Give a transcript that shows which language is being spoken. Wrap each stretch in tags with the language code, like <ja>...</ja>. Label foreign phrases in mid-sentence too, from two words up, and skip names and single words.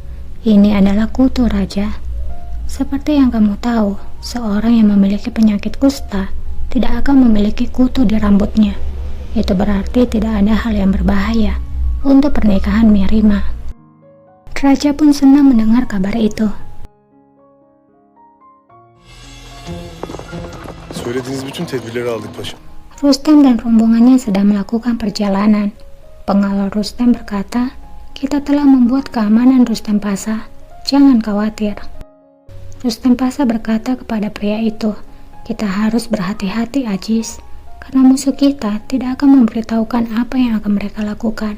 <id>Ini adalah kutu, Raja. Seperti yang kamu tahu, seorang yang memiliki penyakit kusta tidak akan memiliki kutu di rambutnya. Itu berarti tidak ada hal yang berbahaya untuk pernikahan Mirima. Raja pun senang mendengar kabar itu.</id> <tr>Söylediğiniz bütün tedbirleri aldık paşam.</tr> <id>Rustem dan rombongannya sedang melakukan perjalanan. Pengawal Rustem berkata, kita telah membuat keamanan Rustem Pasa. Jangan khawatir. Rustem Pasa berkata kepada pria itu, kita harus berhati-hati, Aziz, karena musuh kita tidak akan memberitahukan apa yang akan mereka lakukan.</id>